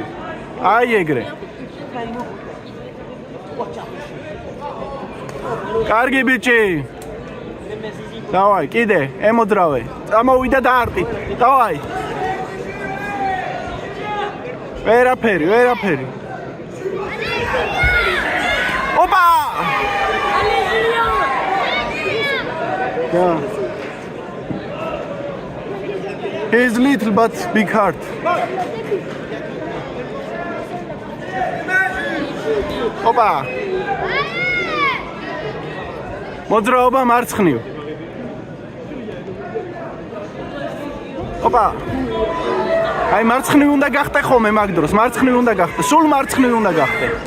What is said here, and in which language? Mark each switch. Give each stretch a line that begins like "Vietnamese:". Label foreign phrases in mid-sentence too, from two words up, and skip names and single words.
Georgian: აი ეგრე. კარგი ბიჭი. დავაი, კიდე, ემოძრავე. წამოვიდა და არტი. დავაი. ვერაფერი. ოპა!
English: Yeah. He's little but big heart.
Georgian: ოპა. მოძრაობა მარცხნივ. ოპა. აი მარცხნივ უნდა გახტე ხოლმე მაგ დროს, სულ მარცხნივ უნდა გახტე.